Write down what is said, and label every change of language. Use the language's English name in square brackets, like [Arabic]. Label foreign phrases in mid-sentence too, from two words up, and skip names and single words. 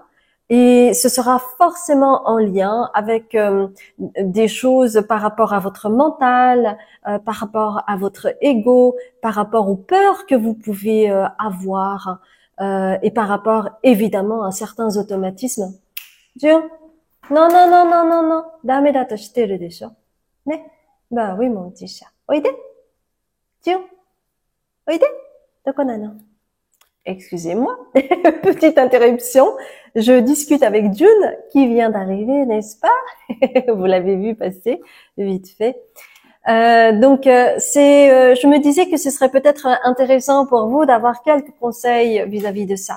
[French] Et ce sera forcément en lien avec des choses par rapport à votre mental, par rapport à votre ego, par rapport aux peurs que vous pouvez avoir. Et par rapport évidemment à certains automatismes. Jun, non, non, non, non, non, non, [Japanese] ダメだと知ってるでしょね。 [French] bah oui, mon petit chat. [Japanese] おいで。Jun, おいで。どこなの [French] Excusez-moi, petite interruption. Je discute avec Jun qui vient d'arriver, n'est-ce pas? Vous l'avez vu passer vite fait. Je me disais que ce serait peut-être intéressant pour vous d'avoir quelques conseils vis-à-vis de ça.